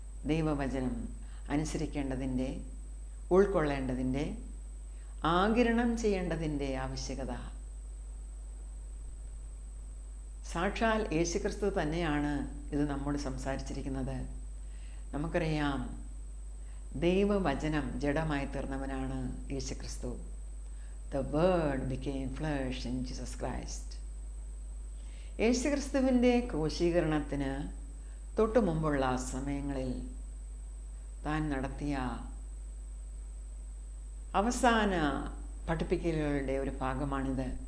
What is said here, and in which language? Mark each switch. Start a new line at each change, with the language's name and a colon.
Malayalam: ദൈവവചനം അനുസരിക്കേണ്ടതിൻ്റെ, ഉൾക്കൊള്ളേണ്ടതിൻ്റെ, ആഗിരണം ചെയ്യേണ്ടതിൻ്റെ ആവശ്യകത. സാക്ഷാൽ യേശുക്രിസ്തു തന്നെയാണ് ഇത് നമ്മോട് സംസാരിച്ചിരിക്കുന്നത്. നമുക്കറിയാം, ദൈവവചനം ജഡമായി തീർന്നവനാണ് യേശുക്രിസ്തു.
English: The word became flesh in Jesus Christ.
Malayalam: യേശുക്രിസ്തുവിൻ്റെ ക്രൂശീകരണത്തിന് തൊട്ടു മുമ്പുള്ള സമയങ്ങളിൽ താൻ നടത്തിയ അവസാന പഠിപ്പിക്കലുകളുടെ ഒരു ഭാഗമാണിത്.